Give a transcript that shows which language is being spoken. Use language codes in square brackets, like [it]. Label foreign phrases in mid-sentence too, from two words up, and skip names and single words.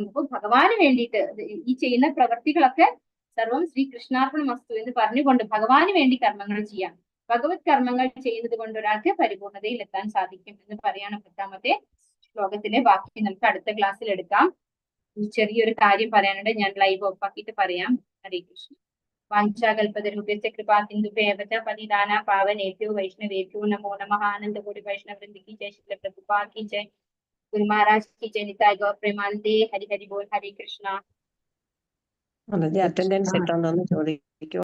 [ml] അപ്പോൾ ഭഗവാന് വേണ്ടിയിട്ട് ഈ ചെയ്യുന്ന പ്രവർത്തികളൊക്കെ സർവം ശ്രീകൃഷ്ണാർപ്പണമസ്തു എന്ന് പറഞ്ഞുകൊണ്ട് ഭഗവാന് വേണ്ടി കർമ്മങ്ങൾ ചെയ്യാം. ഭഗവത് കർമ്മങ്ങൾ ചെയ്യുന്നത് കൊണ്ട് ഒരാൾക്ക് പരിപൂർണതയിൽ എത്താൻ സാധിക്കും എന്ന് പറയാണ് 10ാമത്തെ ശ്ലോകത്തിലെ. ബാക്കി നമുക്ക് അടുത്ത ക്ലാസ്സിൽ എടുക്കാം. ചെറിയൊരു കാര്യം പറയാനുണ്ട്, ഞാൻ [en] live off [ml] ആക്കിയിട്ട് പറയാം. [sa] ഹരേ കൃഷ്ണ. വാഞ്ചാകൽപതരൂപ്യസ്യ കൃപാ സിന്ധുഭ്യവ ച പതിതാനാ പാവനേഭ്യോ വൈഷ്ണവേഭ്യോ നമോ നമഃ. ആനന്ദകോടി വൈഷ്ണവവൃന്ദ [hi] की जय, [sa] श्रील प्रभुपाद [hi] की जय, [sa] गुरु महाराज [hi] की जय, [sa] निताय गौर प्रेमानंदे. हरि हरि बोल. हरे कृष्णा. [ml] അതെ, അറ്റൻഡൻസ് ഇട്ടോണ്ടോന്ന് ചോദിക്കും.